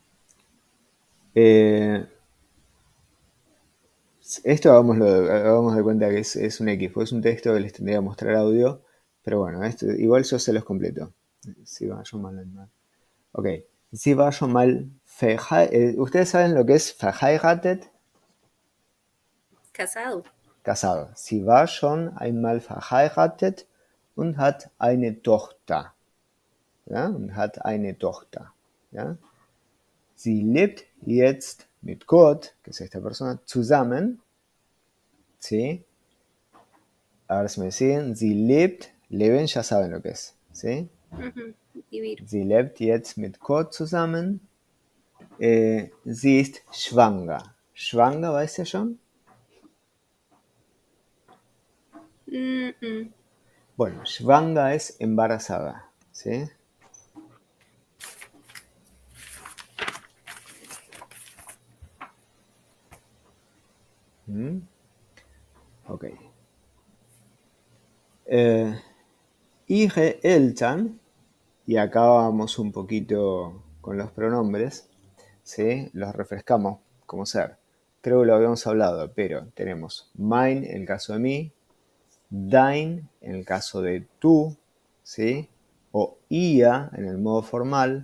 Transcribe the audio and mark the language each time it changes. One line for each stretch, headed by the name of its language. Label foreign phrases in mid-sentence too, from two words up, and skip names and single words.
Spanish: Esto hagamos de cuenta que es un X, pues es un texto que les tendría que mostrar audio, pero bueno, igual yo se los completo. Si va yo mal, mal. Ok. Si va yo mal, ¿ustedes saben lo que es verheiratet? Casado. Casado.
German: Sie war schon einmal verheiratet und hat eine Tochter. Ja, und hat eine Tochter. Ja. Sie lebt jetzt mit Gott,
Spanish: que es esta persona, zusammen. ¿Sí? A ver si me siguen.
German: Sie lebt, leben
Spanish: ya saben lo que es. ¿Sí? Vivir.
German: Sie lebt jetzt mit Gott zusammen. Sie ist schwanger. Schwanger, weißt du schon?
Spanish: Bueno, schwanger es embarazada. ¿Sí? Ok.
German: Ihre Eltern,
Spanish: y acá vamos un poquito con los pronombres, ¿sí? Los refrescamos como ser. Creo que lo habíamos hablado, pero tenemos mein en el caso de mí, dein en el caso de tú, ¿sí? O ia en el modo formal.